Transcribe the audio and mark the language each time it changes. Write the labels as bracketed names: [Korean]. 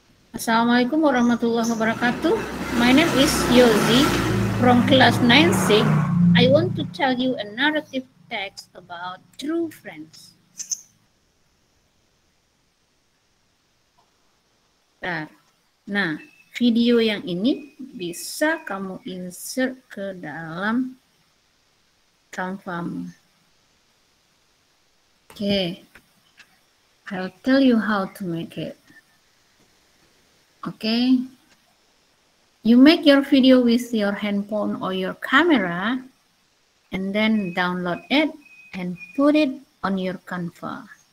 [Arabic] Assalamualaikum warahmatullahi wabarakatuh. [English] My name is Yozi from class 9-6. I want to tell you a narrative text about true friends. [Indonesian] Nah, video yang ini bisa kamu insert ke dalam Canva. [English] Oke, I'll tell you how to make it. Okay, you make your video with your handphone or your camera, and then download it and put it on your Canva.